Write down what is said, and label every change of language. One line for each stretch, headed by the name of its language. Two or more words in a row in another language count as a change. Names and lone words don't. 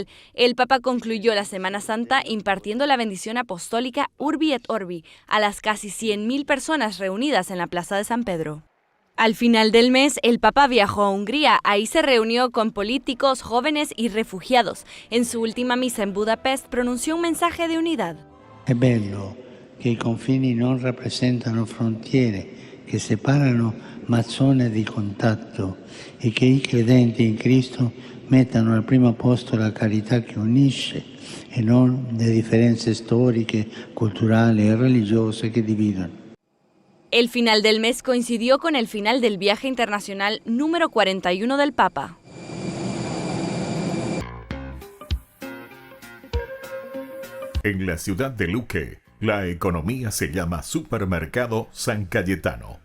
Spanish: El Papa concluyó la Semana Santa impartiendo la bendición apostólica
Latin: Urbi et Orbi
Spanish: a las casi 100.000 personas reunidas en la Plaza de San Pedro. Al final del mes, el Papa viajó a Hungría. Ahí se reunió con políticos, jóvenes y refugiados. En su última misa en Budapest pronunció un mensaje de unidad.
Italian: È bello che i confini non rappresentano frontiere che separano ma zone di contatto e che i credenti in Cristo mettano al primo posto la carità che unisce e non le differenze storiche, culturali e religiose che dividono.
Spanish: El final del mes coincidió con el final del viaje internacional número 41 del Papa. En la ciudad de Luque, la economía se llama Supermercado San Cayetano.